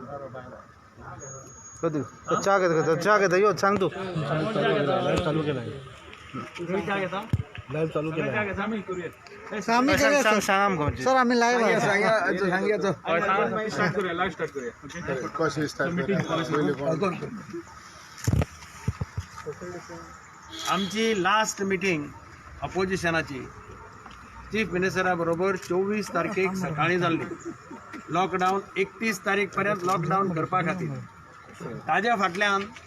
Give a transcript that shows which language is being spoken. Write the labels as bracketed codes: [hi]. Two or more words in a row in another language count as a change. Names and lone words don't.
[mr] कधी चहा घेता यो सांग तू लाईव्ह चालू केला आम्ही सर आम्ही लाईव्ह आहे कशी [kok] आमची [en] last meeting [kok] अपोजिशनाची चीफ मिनिस्टरा बरोबर 24 तारखेक सकाळी जाल्ली लॉकडावन 31 तारीख पर्यंत लॉकडावन करपा खातीर ताज्या फाटल्यान